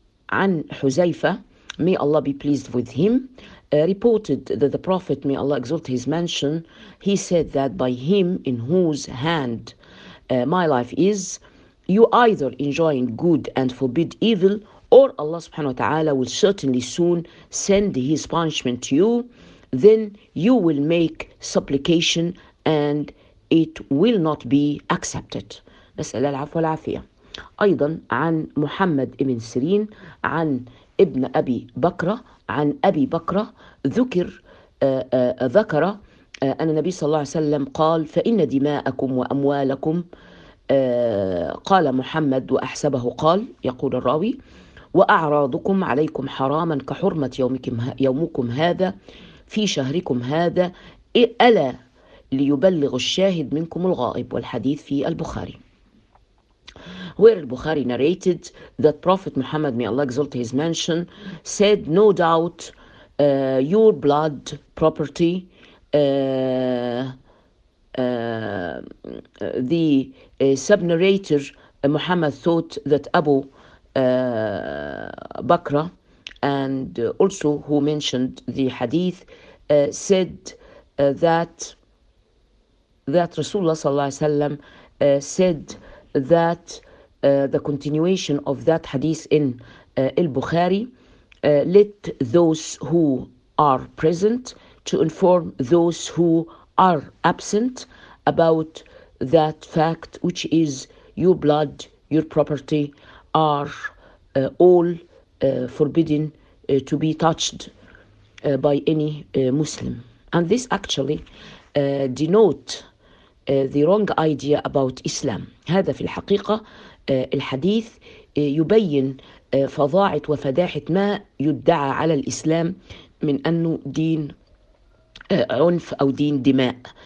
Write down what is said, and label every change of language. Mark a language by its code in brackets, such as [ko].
[en] عن حذيفة, may Allah be pleased with him, reported that the Prophet, may Allah exalt his mention, he said that by him in whose hand my life is, you either enjoying good and forbid evil, or Allah subhanahu wa ta'ala will certainly soon send his punishment to you, then you will make supplication and it will not be accepted. [ar] نسأل العفو والعافية. أيضا عن محمد ابن سيرين عن ابن أبي بكرة عن أبي بكرة ذكر ذكر أن النبي صلى الله عليه وسلم قال فإن دماءكم وأموالكم, قال محمد وأحسبه قال, يقول الراوي, وأعراضكم عليكم حراما كحرمة يومكم هذا في شهركم هذا, ألا ليبلغ الشاهد منكم الغائب. والحديث في البخاري. [en] Where al-Bukhari narrated that Prophet Muhammad, may Allah exalt his mention, said, no doubt your blood property, the sub-narrator Muhammad thought that Abu Bakr, and also who mentioned the hadith, said that Rasulullah sallallahu alayhi wa sallam said that the continuation of that hadith in al-Bukhari, let those who are present to inform those who are absent about that fact, which is your blood, your property are all forbidden to be touched by any Muslim. And this actually denotes the wrong idea about Islam. [ar] هذا في الحقيقة الحديث يبين فظاعة وفداحة ما يدعى على الإسلام من أنه دين عنف أو دين دماء.